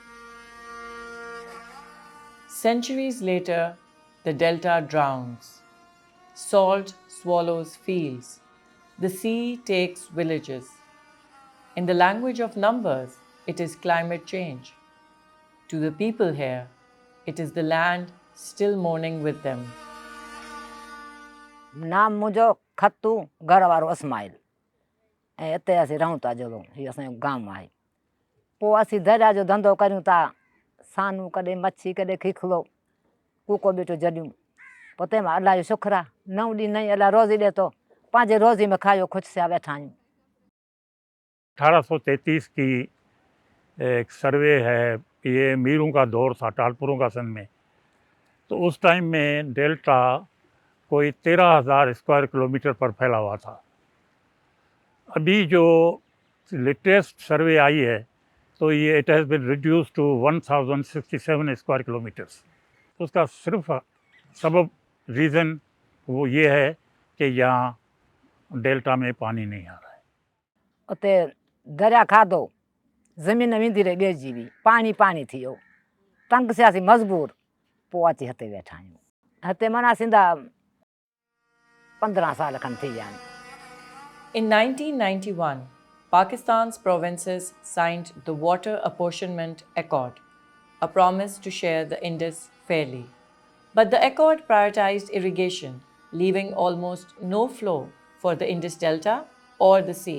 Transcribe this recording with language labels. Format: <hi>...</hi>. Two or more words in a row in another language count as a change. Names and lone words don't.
<en>Centuries later, the delta drowns. Salt swallows fields. The sea takes villages. In the language of numbers, it is climate change. To the people here, it is the land still mourning with them.</en> <sd>नाम मुंहिंजो खतू घर वारो इस्माइल ऐं हिते असीं रहूं था जहिड़ो हीअ असांजो गांव आहे। पोइ असीं दरिया जो धंधो करियूं था, सानू कॾहिं मच्छी कॾहिं खीखलो कूको ॿीठो जॾियूं। पोइ तंहिंमां अलाह जो शुक्र आहे, 9 ॾींहं नहीं अलाह रोज़ी ॾिए थो, पंहिंजे रोज़ी में खायो ख़ुशि थिया वेठा आहियूं।</sd> <ur>1833 کی ایک سروے ہے، یہ میروں کا دور تھا ٹالپوروں کا سن میں. تو اس ٹائم میں ڈیلٹا کوئی 13,000</ur> <en>square kilometer</en> <ur>پر پھیلا ہوا تھا. ابھی جو</ur> <en>latest survey</en> <ur>آئی ہے تو یہ</ur> <en>it has been reduce to 1067 square kilometers.</en> <ur>اس کا صرف سبب ریزن وہ یہ ہے کہ یہاں ڈیلٹا میں پانی نہیں آ رہا ہے.</ur> <sd>उते दरिया खाधो, ज़मीन वेंदी रही ॻेड़िजी हुई, पाणी पाणी थी वियो, तंग थियासीं मजबूर, पोइ अची हिते वेठा आहियूं। हिते माना सिंधा 15 साल खनि थी विया आहिनि।</sd> <en>In 1991, Pakistan's provinces signed the Water Apportionment Accord, a promise to share the Indus fairly. But the accord prioritized irrigation, leaving almost no flow for the Indus Delta or the sea.</en>